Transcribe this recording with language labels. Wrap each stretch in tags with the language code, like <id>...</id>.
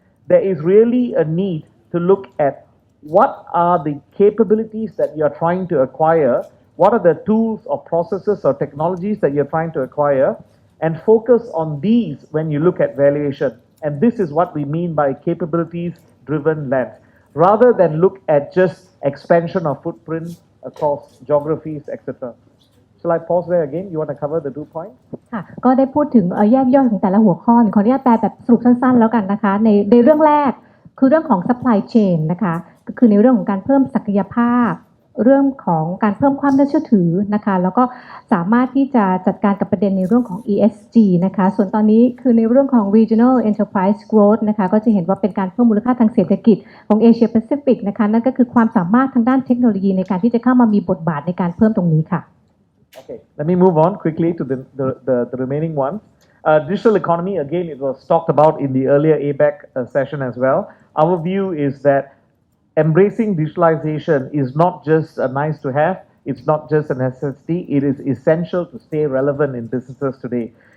<en>There is really a need to look at what are the capabilities that you're trying to acquire, what are the tools or processes or technologies that you're trying to acquire, and focus on these when you look at valuation. And this is what we mean by capabilities-driven lens, rather than look at just expansion of footprint across geographies, etc. Shall I pause there again? You want to cover the 2 points?</en> <th>ค่ะก็ได้พูดถึงแยกย่อยของแต่ละหัวข้อขออนุญาตแปลแบบสรุปสั้นๆแล้วกันนะคะในเรื่องแรกคือเรื่องของ supply chain นะคะก็คือในเรื่องของการเพิ่มศักยภาพเรื่องของการเพิ่มความน่าเชื่อถือนะคะแล้วก็สามารถที่จะจัดการกับประเด็นในเรื่องของ ESG นะคะส่วนตอนนี้คือในเรื่องของ Regional Enterprise Growth นะคะก็จะเห็นว่าเป็นการเพิ่มมูลค่าทางเศรษฐกิจของ Asia Pacific นะคะนั่นก็คือความสามารถทางด้านเทคโนโลยีในการที่จะเข้ามามีบทบาทในการเพิ่มตรงนี้ค่ะ</th> <en>Okay, let me move on quickly to the remaining ones. Digital economy, again, it was talked about in the earlier ABAC session as well. Our view is that embracing digitalization is not just a nice to have, it's not just a necessity, it is essential to stay relevant in businesses today.</en>